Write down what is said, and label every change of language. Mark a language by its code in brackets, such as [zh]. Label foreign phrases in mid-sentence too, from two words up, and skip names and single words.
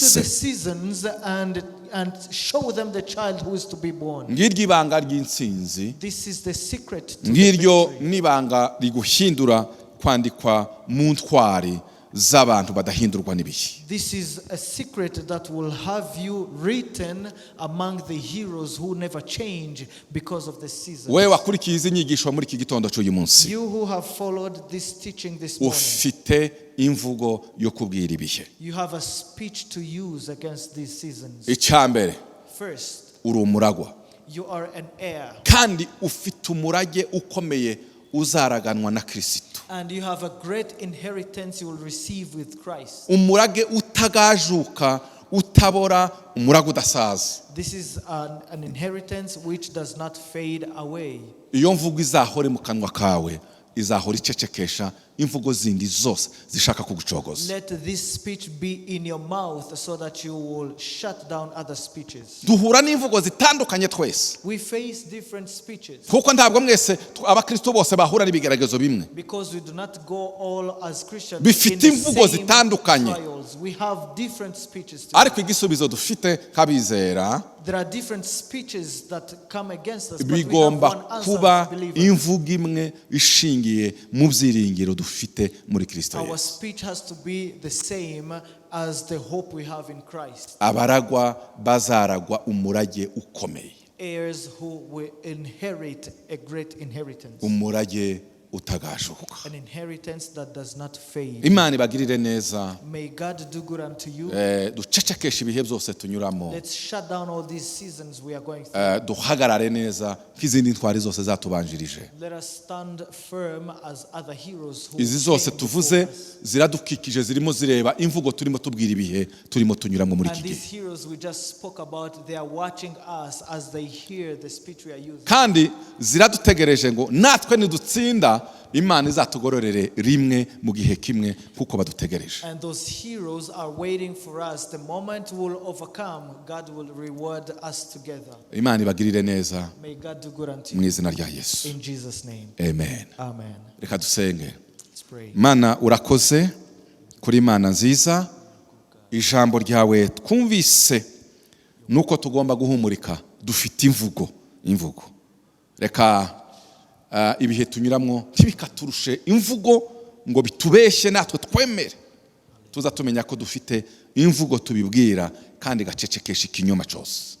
[en] speak to the bise. seasons and show them the child who is to be born. [rw] Ngiryo ibanga ry'intsinzi, [en] This is the secret to the [rw] ngiryo [en] victory. [rw] n'ibanga riguhindura kwandikwa mu ntwari z'abantu badahindurwa n'ibihe. [en] This is a secret that will have you written among the heroes who never change because of the season. [rw] Wewe wakurikiye izi nyigisho muri iki gitondo cy'uyu munsi, [en] You who have followed this teaching this morning, [rw] ufite imvugo yo kubwira ibihe. [en] you have a speech to use against these seasons. [rw] Icyambere, [en] First, [rw] uri umuragwa [en] you are an heir, [rw] kandi ufite umurage ukomeye uzaraganwa na Kristo. [en] and you have a great inheritance you will receive with Christ. [rw] Umurage utagajuka, utabora, umurage udasaza. [en] This is an inheritance which does not fade away. [rw] Iyo mvugo izahore mu kanwa kawe, izahora icecekesha imvugo zindi zose zishaka kugucogoza. [en] Let this speech be in your mouth so that you will shut down other speeches. [rw] Duhura n'imvugo zitandukanye twese, [en] We face different speeches [rw] kuko ntabwo mwese abakristo bose bahura n'ibigeragezo bimwe. [en] because we do not go all as Christians [rw] Bifite [en] in the [rw] imvugo [en] same [rw] zitandukanye. [en] trials. We have different speeches. [rw] Ariko igisubizo dufite nk'abizera, [en] There are different speeches that come against us, but we have [rw] bigomba [en] one answer [rw] kuba [en] as believers. [rw] imvugo imwe ishingiye mu byiringiro dufite muri Kristo [en] Our [rw] Yesu. [en] speech has to be the same as the hope we have in Christ. [rw] Abaragwa bazaragwa umurage ukomeye, [en] Heirs who will inherit a great inheritance. [rw] umurage utagajuka. [en] an inheritance that does not fade. [rw] Imana ibagirire neza. [en] May God do good unto you. [rw] Ducecekeshe ibihe byose tunyuramo. [en] Let's shut down all these seasons we are going through. [rw] Duhagarare neza nk'izindi ntwari zose zatubanjirije. [en] Let us stand firm as other heroes who [rw] Izi zose [en] came [rw] tuvuze [en] before us. [rw] ziradukikije, zirimo zireba imvugo turimo tubwira ibihe turimo tunyuramo muri iki [en] And these [rw] gihe. [en] heroes we just spoke about, they are watching us as they hear the speech we are using. [rw] Kandi ziradutegereje ngo natwe nidutsinda Imana izatugororere rimwe mu gihe kimwe kuko badutegereje. [en] And those heroes are waiting for us. The moment we will overcome, God will reward us together. [rw] Imana ibagirire neza [en] May God do good unto [rw] mu [en] you. [rw] izina rya Yesu. [en] In Jesus' name. [rw] Amen. [en] Amen. [rw] Reka dusenge. [en] Let's pray. [rw] Mana urakoze kuri Imana nziza, ijambo ryawe twumvise nuko tugomba guhumurika, dufite imvugo. Reka ibihe tunyuramo ntibikaturushe imvugo ngo bitubeshye natwe twemere, tuza tumenya ko dufite imvugo tubibwira kandi gacecekesha ikinyoma cyose.